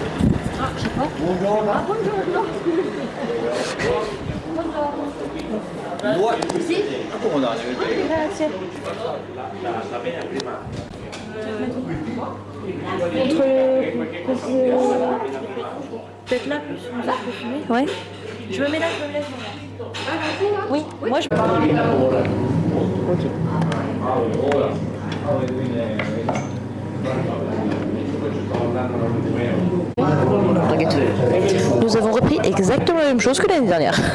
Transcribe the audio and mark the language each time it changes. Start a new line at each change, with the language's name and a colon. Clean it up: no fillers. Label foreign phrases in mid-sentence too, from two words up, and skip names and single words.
French: Ah, je sais pas.
Italian: Buongiorno. Sì? Grazie.
French: Peut-être là plus, vous êtes fumé. Ouais. Je me mets là, je me mets là. Oui. Moi je. Nous avons repris exactement la même chose que l'année dernière.